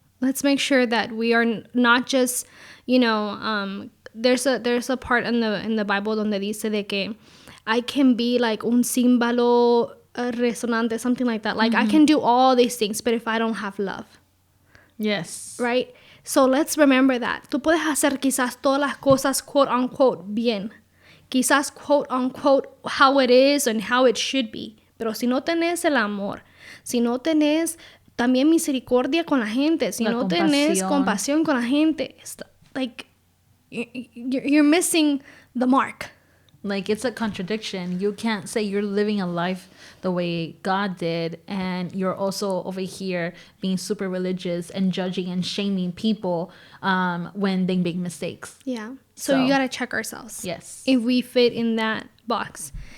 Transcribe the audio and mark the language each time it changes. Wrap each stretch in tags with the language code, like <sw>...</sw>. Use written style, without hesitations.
<en>Let's make sure that we are not just, you know, there's a part in the Bible</en> <es>donde dice de que</es> <en>I can be like</en> <es>un címbalo resonante,</es> <en>something like that. Like I can do all these things, but if I don't have love. Yes. Right? So let's remember that.</en> <es>Tú puedes hacer quizás todas las cosas,</es> <en>quote unquote,</en> <es>bien. Quizás,</es> <en>quote unquote, how it is and how it should be.</en> <es>Pero si no tenés el amor, si no tenés también misericordia con la gente, si no tenés compasión con la gente,</es> <en>like, you're missing the mark. Like, it's a contradiction. You can't say you're living a life the way God did, and you're also over here being super religious and judging and shaming people when they make mistakes. Yeah. So you got to check ourselves. Yes. If we fit in that box.</en>